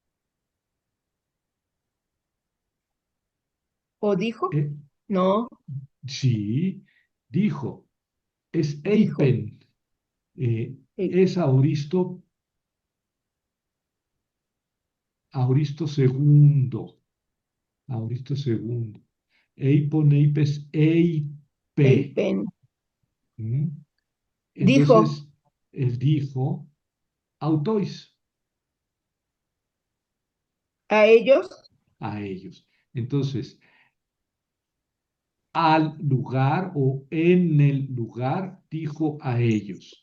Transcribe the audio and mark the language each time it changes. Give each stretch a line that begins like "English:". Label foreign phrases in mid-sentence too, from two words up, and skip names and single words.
Spanish: o dijo, eh, no, sí, dijo, es dijo. Eipen, Eh, es Auristo segundo, Auristo segundo.
Greek: εἶπον, εἶπες, εἶπε.
Spanish: Eipen. ¿Mm? Dijo Entonces, él dijo, autois, a ellos, a ellos. Entonces, al lugar o en el lugar, dijo a ellos.